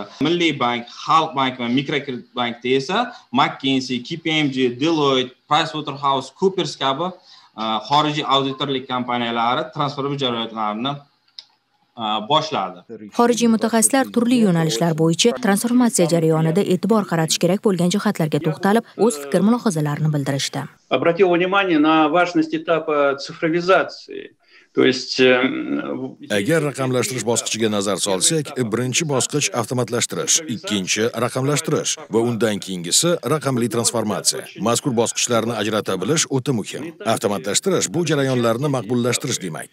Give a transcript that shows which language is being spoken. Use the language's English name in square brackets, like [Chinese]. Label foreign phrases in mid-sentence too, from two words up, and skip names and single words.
[Uzbek] Milliy bank, Xalq bank va Mikrokredit bankda esa McKinsey, KPMG, Deloitte, PricewaterhouseCoopers kabi xorijiy auditorlik kompaniyalari transformatsiya jarayonlarini boshladi. Xorijiy mutaxassislar turli yo'nalishlar bo'yicha transformatsiya jarayonida e'tibor qaratish kerak bo'lgan jihatlarga to'xtalib, o'z fikr-mulohazalarini bildirishdi. [Russian] Обратил внимание на важность этапа цифровизации. [Uzbek] Agar raqamlashtirish bosqichiga nazar solsak, birinchi bosqich avtomatlashtirish, ikkinchi raqamlashtirish va undan keyingisi raqamli transformatsiya. Mazkur bosqichlarni ajrata bilish o'ta muhim. Avtomatlashtirish bu jarayonlarni maqbullashtirish demak.